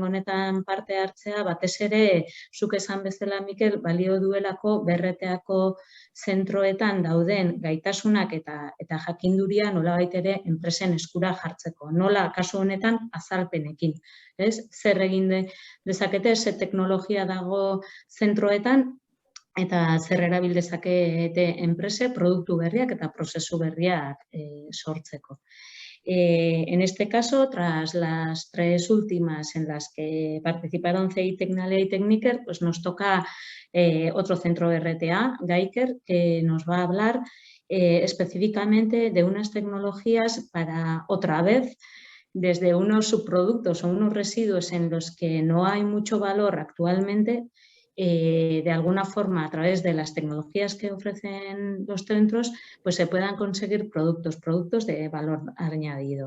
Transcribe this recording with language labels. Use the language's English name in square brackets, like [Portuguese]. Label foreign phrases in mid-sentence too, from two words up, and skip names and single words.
[Basque] honetan parte hartzea batez ere zuk esan bezala Mikel balio duelako berreteako zentroetan dauden gaitasunak eta jakinduria nolabait ere enpresen eskura jartzeko. Nola kasu honetan azalpenekin, ez? Zer egin dezakete, ze teknologia dago zentroetan eta zer erabil dezakete enprese produktu berriak eta prozesu berriak sortzeko. [Spanish] En este caso, tras las 3 últimas en las que participaron CI Tecnalia y Tecniker, pues nos toca otro centro de RTA, Gaiker, que nos va a hablar específicamente de unas tecnologías para, otra vez, desde unos subproductos o unos residuos en los que no hay mucho valor actualmente, de alguna forma, a través de las tecnologías que ofrecen los centros, pues se puedan conseguir productos de valor añadido.